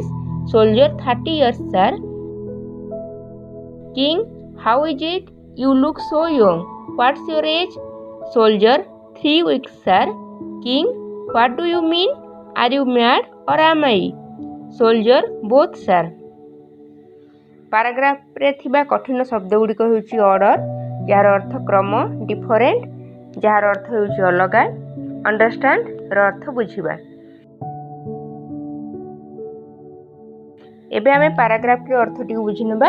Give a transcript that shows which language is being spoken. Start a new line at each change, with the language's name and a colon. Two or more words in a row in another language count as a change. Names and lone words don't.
English: Soldier, 30 years, sir. King, how is it? You look so young. What's your age? Soldier, 3 weeks, sir. King, what do you mean? Are you mad or am I? Soldier, both, sir.
Odia: ପାରାଗ୍ରାଫ ରେ ଥିବା କଠିନ ଶବ୍ଦ ଗୁଡ଼ିକ ହେଉଛି ଅର୍ଡର, ଯାର ଅର୍ଥ କ୍ରମ, ଡିଫରେଣ୍ଟ ଯାର ଅର୍ଥ ହେଉଛି ଅଲଗା, ଅଣ୍ଡରଷ୍ଟାଣ୍ଡ ର ଅର୍ଥ ବୁଝିବା। ଏବେ ଆମେ ପାରାଗ୍ରାଫ ରେ ଅର୍ଥଟି ବୁଝିବା।